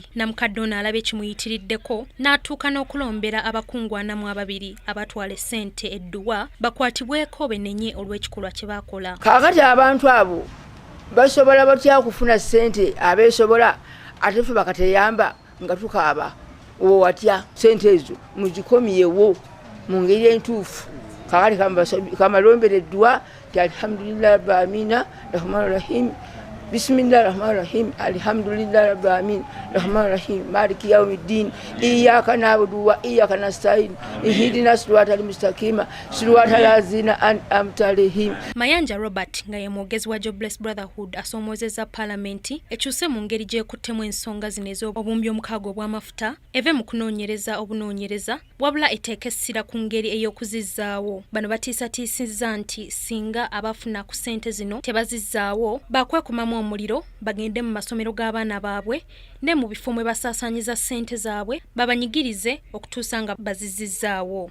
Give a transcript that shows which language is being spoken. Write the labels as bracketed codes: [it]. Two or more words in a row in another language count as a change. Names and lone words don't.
[lg] Namukadde ono alabye kimuyitiriddeko n'atuuka n'okulombera abakungwanamu ababiri abatwala essente edduwa bakwatibweko benenye olw'ekikolwa kye baakola. Kaakati abantu abo basobola batya kufuna ssente abeesobola ate ffe bakateyamba nga tukaaba owo watya ssente ezo muzikomyewo mu ngeri entuufu. Kaakati kamalombera edduwa ti [ar] الحمد لله رب العالمين الرحمن الرحيم بسم الله الرحمن الرحيم الحمد لله رب العالمين الرحمن الرحيم مالك يوم الدين إياك نعبد وإياك نستعين اهدنا الصراط المستقيم صراط الذين أنعمت عليهم. [lg] Mayanja Robert nga ye mwogezi wa Jobless Brotherhood asoomozezza Paalamenti ekyuse mu ngeri gy'ekuttemu ensonga zino ez'obuwumbi 600 obw'amafuta eve mu kunoonyereza obunoonyereza wabula eteeka essira ku ngeri ey'okuzizzaawo. Bano batiisatiisizza nti singa abafuna ku ssente zino tebazizzaawo bakwekumamu omuliro bagende mu masomero g'abaana baabwe ne mu bifo mwe basaasaanyiza ssente zaabwe babanyigirize okutuusa nga bazizizzaawo.